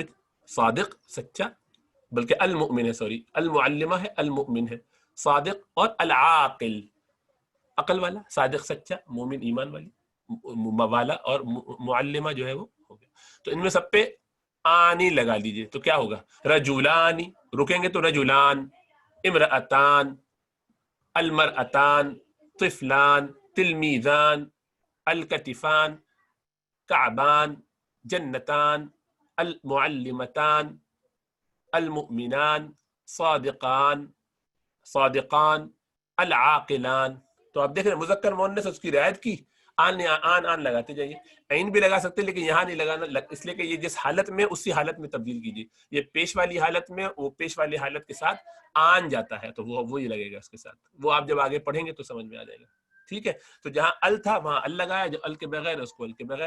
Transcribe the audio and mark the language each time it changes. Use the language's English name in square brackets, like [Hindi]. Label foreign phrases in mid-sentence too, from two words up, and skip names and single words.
[Urdu] صادق سچا، بلکہ المؤمن ہے، سوری المعلمہ ہے، المؤمن ہے. صادق. اور العاقل عقل والا. صادق سچا، مومن ایمان والی والا، اور معلمہ جو ہے وہ ہو گیا. تو ان میں سب پہ آنی لگا لیجئے، تو کیا ہوگا؟ رجولانی، رکیں گے تو رجولان. [Arabic] امرأتان، المرأتان، طفلان، تلمیذان، الکتفان، کعبان، جنتان، المعلمتان، المؤمنان، صادقان، صادقان، العاقلان. [Urdu] تو آپ دیکھ رہے ہیں مذکر مؤنث اس کی رعایت کی. آن لگاتے جائیے. عین بھی لگا سکتے لیکن یہاں نہیں لگانا، اس لیے کہ یہ جس حالت میں اسی حالت میں تبدیل کیجیے. یہ پیش والی حالت میں، وہ پیش والی حالت کے ساتھ آن جاتا ہے، تو وہ وہی لگے گا اس کے ساتھ. وہ آپ جب آگے پڑھیں گے تو سمجھ میں آ جائے گا. ٹھیک ہے، تو جہاں ال تھا وہاں ال لگایا، جو ال کے بغیر اس کو ال کے بغیر.